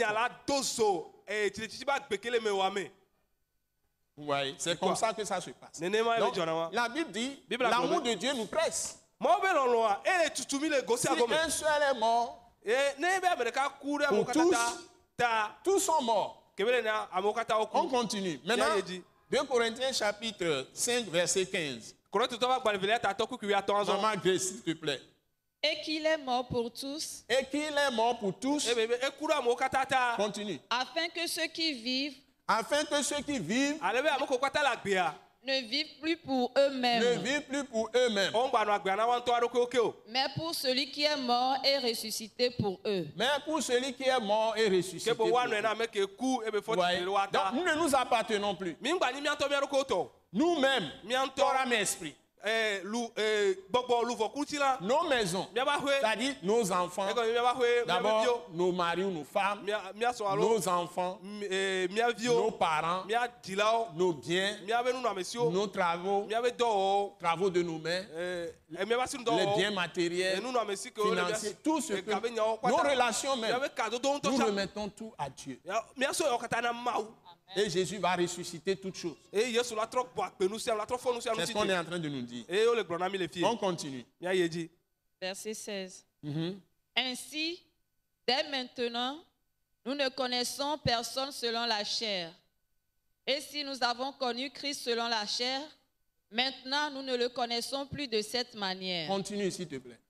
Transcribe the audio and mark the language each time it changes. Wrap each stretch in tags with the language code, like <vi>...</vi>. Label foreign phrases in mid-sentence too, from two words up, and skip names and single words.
<fr>Vous voyez, c'est comme ça que ça se passe. Donc, la Bible dit, l'amour de Dieu nous presse. Si un seul est mort, pour tous sont morts.</fr> <ee>kebele na amewo katã</ee> <fr>On</fr> <ee>woku</ee> <fr>continue. Maintenant, Bien, il dit. 2 Corinthiens chapitre 5, verset 15.</fr> <ee>Korintotɔ ƒe agbalẽ tatɔ kuku atɔ azɔ</ee> <fr>Maman Grace, s'il te plaît. Et qu'il est mort pour tous, Et qu'il est mort pour tous.</fr> <ee>ebe eku ɖe amewo katã ta</ee> <fr>Continue. afin que ceux qui vivent Afin que ceux qui vivent</fr> <ee>ale be ame kewo katã le agbea</ee> <fr>ne vivent plus pour ne eux-mêmes, vivent plus pour eux-mêmes,</fr> <ee>wogbanɔ agbea na woawo ŋutɔ aɖokuiwo ke o</ee> <fr>mais pour celui qui est mort et ressuscité pour eux. mais pour celui qui est mort et ressuscité.</fr> <ee>ke bo</ee> <fr>pour</fr> <ee>woanɔe</ee> <fr>eux.</fr> <ee>na ame ke ku ebe</ee> <fr>Vous</fr> <ee>fɔ</ee> <fr>voyez?</fr> <ee>titri ɖe woata</ee> <fr>Donc, nous ne nous appartenons plus.</fr> <ee>mi ŋgba nyi míatɔ míaɖokuiwo tɔ</ee> <fr>Nous-mêmes,</fr> <ee>míaŋutɔ</ee> <fr>corps, âme, esprit,</fr> <ee>gbɔgbɔ luvɔkutilã</ee> <fr>nos maisons,</fr> <ee>míaƒe aƒe</ee> <fr>c'est-à-dire nos enfants,</fr> <ee>egɔme míaƒe aƒe míaƒe</ee> <fr>d'abord</fr> <ee>viwo</ee> <fr>nos maris ou nos femmes,</fr> <ee>míasɔ alo</ee> <fr>nos enfants,</fr> <ee>mía</ee> <fr>nos</fr> <ee>viwo</ee> <fr>parents,</fr> <ee>mía dzilawo</ee> <fr>nos biens,</fr> <ee>míaƒe nunɔamesiwo</ee> <fr>nos travaux,</fr> <ee>míaƒe dɔwɔwɔwo</ee> <fr>travaux de nos mains,</fr> <ee>míaƒe</ee> <fr>les</fr> <ee>asinudɔwɔwɔwo</ee> <fr>biens matériels,</fr> <ee>nunɔamesi kewo le</ee> <fr>financiers, tout ce que</fr> <ee>gabe nyawo</ee> <fr>nos</fr> <ee>kpata</ee> <fr>relations même,</fr> <ee>míaƒe kadodo ŋutɔ</ee> <fr>nous</fr> <ee>tsã</ee> <fr>remettons tout à Dieu.</fr> <ee>míasɔ yawo katã na Mawu</ee> <fr>Et Jésus va ressusciter toutes choses.</fr> <ee>eye Yesu la trɔ gbɔ akpe nu sia nu la trɔ fɔ nu sia nu</ee> <fr>C'est ce</fr> <ee>si</ee> <fr>qu'on est</fr> <ee>dzi</ee> <fr>en train de nous dire.</fr> <ee>eye wole gblɔ na mi le fie</ee> <fr>On continue.</fr> <ee>míayi dzi</ee> <fr>Verset 16. Mhm. Ainsi, dès maintenant, nous ne connaissons personne selon la chair. Et si nous avons connu Christ selon la chair, maintenant nous ne le connaissons plus de cette manière. Continue, s'il te plaît.</fr>